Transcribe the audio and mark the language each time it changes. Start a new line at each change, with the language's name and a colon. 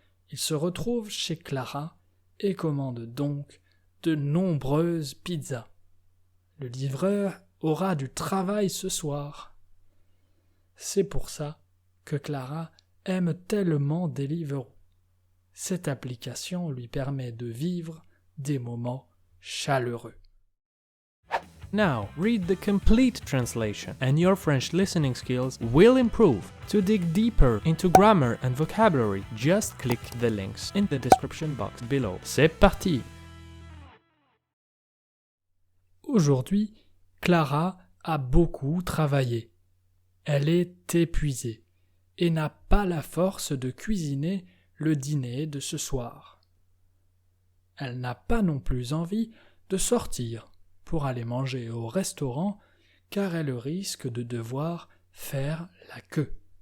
French: Ils se retrouvent chez Clara et commandent donc de nombreuses pizzas. Le livreur aura du travail ce soir. C'est pour ça que Clara aime tellement Deliveroo. Cette application lui permet de vivre des moments chaleureux.
English: Now, read the complete translation, and your French listening skills will improve. To dig deeper into grammar and vocabulary, just click the links in the description box below.
French: C'est parti! Aujourd'hui, Clara a beaucoup travaillé. Elle est épuisée et n'a pas la force de cuisiner le dîner de ce soir. Elle n'a pas non plus envie de sortir pour aller manger au restaurant car elle risque de devoir faire la queue.